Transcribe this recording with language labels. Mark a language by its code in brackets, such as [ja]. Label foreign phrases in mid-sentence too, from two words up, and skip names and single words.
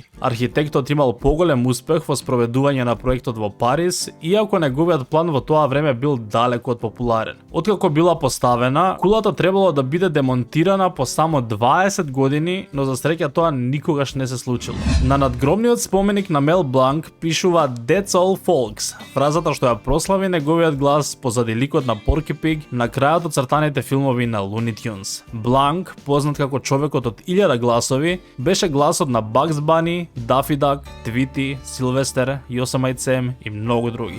[mk] Архитектот имал поголем успех во спроведување на проектот во Париз, иако неговиот план во тоа време бил далеку од популарен. Откако била поставена, кулата требало да биде демонтирана по само 20 години, но за среќа тоа никогаш не се случило. На надгробниот споменик на Мел Бланк пишува [en] That's all folks, [mk] фразата што ја прослави неговиот глас позади ликот на Порки Пиг на крајот од цртаните филмови на Луни Тюнс. Бланк, познат како човекот од 1000 гласови, беше гласот на Багс Бани, Дафи Дак, Твити, Силвестер, Јосемајт Сем и многу други.